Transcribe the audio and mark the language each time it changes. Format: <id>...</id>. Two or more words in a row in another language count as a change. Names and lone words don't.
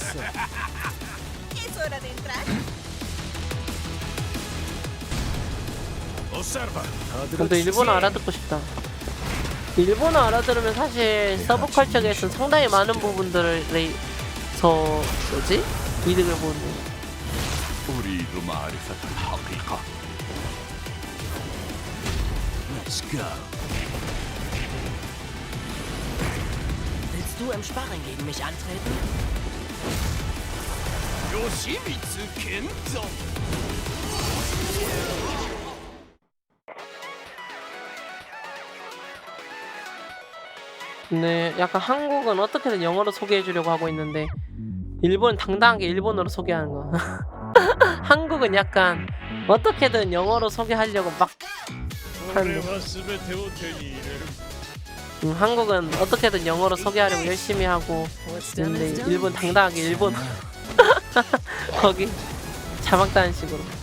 <ko>근데 일본어 알아듣고 싶다. 일본어 알아들으면 사실 서브컬처에서 상당히 많은 부분들을 뭐지? 이득을 보는데.</ko> <en>Let's go.</en> <de>Willst du im Sparring gegen mich antreten? Yoshimitsu Kendo.</de> <ko>네, 약간 한국은 어떻게든 영어로 소개해 주려고 하고 있는데 일본은 당당하게 일본어로 소개하는 거. 한국은 약간 어떻게든 영어로 소개하려고 막 하는데 한국은 어떻게든 영어로 소개하려고 열심히 하고 있는데 일본 당당하게 일본어 거기 자막다는 식으로.</ko>